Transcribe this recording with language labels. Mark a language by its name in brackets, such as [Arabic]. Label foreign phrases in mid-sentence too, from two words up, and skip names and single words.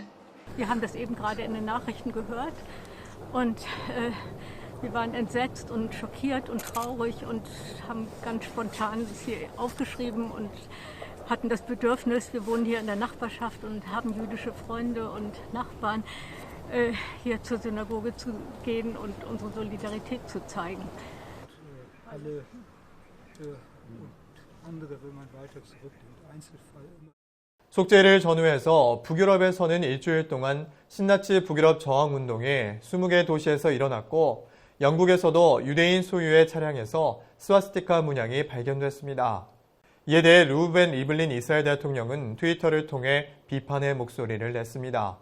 [German] Wir haben das eben gerade in den Nachrichten gehört und wir waren entsetzt und schockiert und traurig und haben ganz spontan das hier aufgeschrieben und hatten das Bedürfnis, wir wohnen hier in der Nachbarschaft und haben jüdische Freunde und Nachbarn, hier zur Synagoge zu gehen und unsere Solidarität zu zeigen. Alle und andere, wenn man weiter zurückdenkt, Einzelfall immer. [Korean] 속죄일을 전후해서 북유럽에서는 일주일 동안 신나치 북유럽 저항운동이 20개 도시에서 일어났고 영국에서도 유대인 소유의 차량에서 스와스티카 문양이 발견됐습니다. 이에 대해 루벤 리블린 이스라엘 대통령은 트위터를 통해 비판의 목소리를 냈습니다.